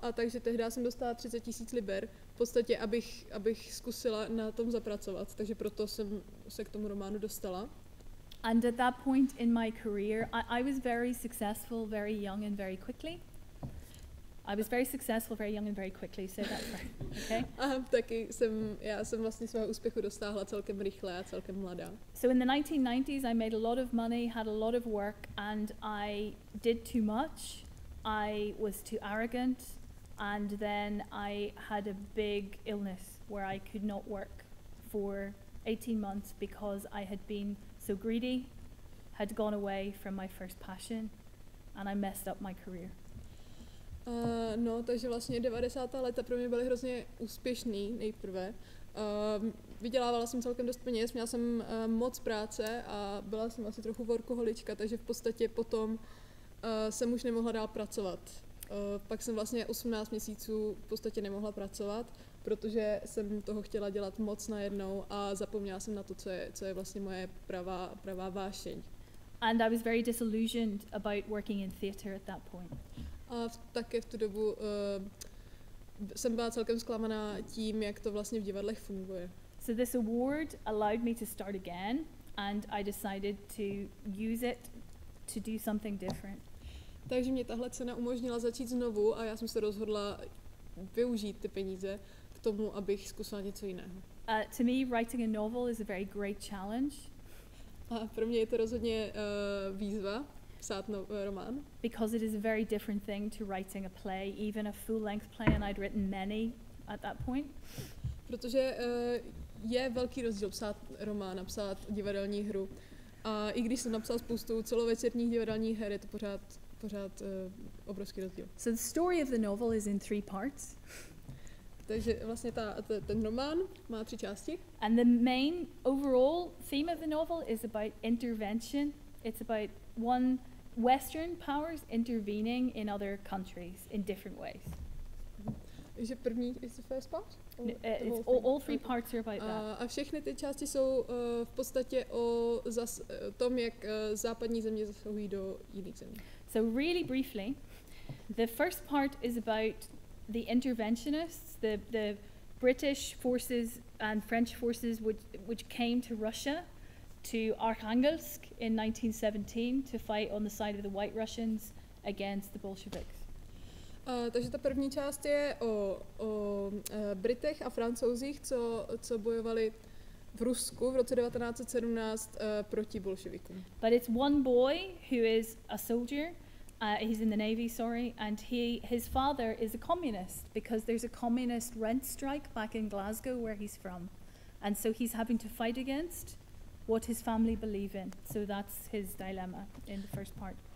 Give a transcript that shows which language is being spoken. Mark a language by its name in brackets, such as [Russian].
[Czech] A takže tehdy jsem dostala 30 000 liber, v podstatě, abych zkusila na tom zapracovat. Takže proto jsem se k tomu románu dostala. [English] And at that point in my career, I was very successful, very young and very quickly. I was very successful, very young and very quickly, say that right, okay? [Czech] Já jsem vlastně svého úspěchu dosáhla celkem rychle a celkem mladá. [English] So in the 1990s I made a lot of money, had a lot of work, and I did too much. I was too arrogant, and then I had a big illness where I could not work for 18 months because I had been so greedy, had gone away from my first passion, and I messed up my career. [Czech] Takže vlastně 90. léta pro mě byly hrozně úspěšný nejprve. Vydělávala jsem celkem dost peněz, měla jsem moc práce a byla jsem asi trochu workoholička, takže v podstatě potom jsem už nemohla dál pracovat. Pak jsem vlastně 18 měsíců v podstatě nemohla pracovat, protože jsem toho chtěla dělat moc najednou a zapomněla jsem na to, co je vlastně moje pravá vášeň. [English] And I was very disillusioned about working in theatre at that point. [Czech] A také v tu dobu jsem byla celkem zklamaná tím, jak to vlastně v divadlech funguje. [English] So this award allowed me to start again, and I decided to use it to do something different. [Czech] Takže mě tahle cena umožnila začít znovu a já jsem se rozhodla využít ty peníze k tomu, abych zkusila něco jiného. [English] To me, writing a novel is a very great challenge. [Czech] A pro mě je to rozhodně výzva psát román. [English] Because it is a very different thing to writing a play, even a full-length play, and I'd written many at that point. [Czech] Protože je velký rozdíl psát román a psát divadelní hru. A i když jsem napsala spoustu celovečerních divadelních her, je to pořád obrovský rozdíl. [English] So the story of the novel is in 3 parts. [Czech] Takže vlastně ten román má 3 části. [English] And the main overall theme of the novel is about intervention. It's about Western powers intervening in other countries in different ways. [Czech] Takže první [English] is the first part? All 3 parts are about that. [Czech] A všechny ty části jsou v podstatě o tom, jak západní země zasahují do jiných zemí. [English] So really briefly, the first part is about the interventionists, the British forces and French forces which came to Russia, to Arkhangelsk in 1917 to fight on the side of the White Russians against the Bolsheviks. [Czech] Takže ta první část je o Britech a Francouzích, co bojovali v Rusku v roce 1917 proti bolševikům. [English] But it's one boy who is a soldier. He's in the Navy, sorry, and his father is a communist because there's a communist rent strike back in Glasgow where he's from. And so he's having to fight against what his family believe in. So that's his dilemma in the first part.